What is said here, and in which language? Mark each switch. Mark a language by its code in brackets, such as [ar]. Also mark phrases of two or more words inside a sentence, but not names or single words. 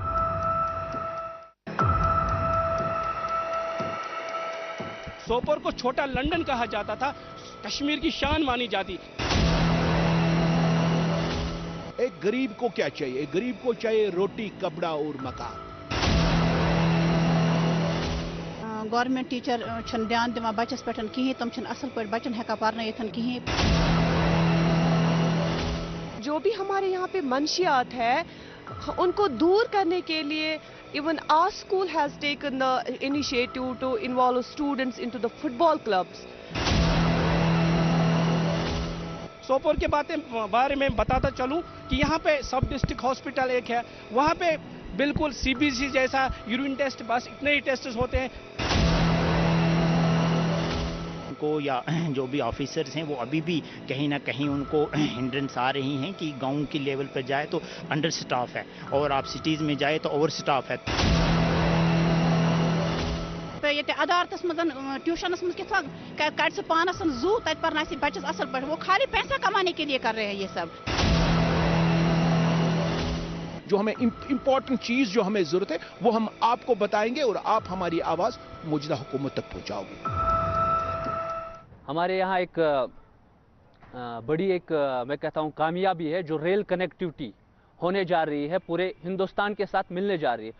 [ur] سوپور کو چھوٹا لندن کہا جاتا تھا, کشمیر کی شان مانی جاتی. ایک غریب کو کیا چاہیے؟ ایک غریب کو چاہیے روٹی, کپڑا اور مکان. [en] government teacher [ks] چھن دھیان دِوان بچس پٮ۪ٹھ کِہیٖنۍ, تِم چھِنہٕ اصل پٲٹھۍ بچن ہٮ۪کان پرنٲیِتھ کِہیٖنۍ. [ur] جو بھی ہمارے یہاں پہ منشیات ہے ان کو دور کرنے کے لیے [en] even our school has taken the initiative to involve students into the football clubs. [ur] سوپور کے بارے میں بتاتا چلوں کہ یہاں پہ [en] sub district hospital [ur] ایک ہے, وہاں پہ بالکل سی بی سی جیسا [en] urine test, [ur] بس اتنے ہی ٹیسٹس ہوتے ہیں. کو یا جو بھی آفیسرز ہیں وہ ابھی بھی کہیں نہ کہیں ان کو ہنڈرنس آ رہی ہیں کہ گاؤں کی لیول پر جائے تو [en] under staff [ur] ہے, اور آپ سٹیز میں جائے تو [en] over staff [ur] ہے. [ks] ییٚتہِ عدالتس منٛز ٹیوشنس منٛز کَڑِ سُہ پانس زوٗ تَتہِ پرناوِ بچس اصل پٲٹھۍ. [ur] وہ خالی پیسہ کمانے کے لیے کر رہے ہیں یہ سب. جو ہمیں امپورٹنٹ چیز جو ہمیں ضرورت ہے وہ ہم آپ کو بتائیں گے اور آپ ہماری آواز موجودہ حکومت تک پہنچاؤ گے. ہمارے یہاں ایک بڑی میں کہتا ہوں کامیابی ہے جو [en] rail connectivity [ur] ہونے جا رہی ہے, پورے ہندوستان کے ساتھ ملنے جا رہی ہے.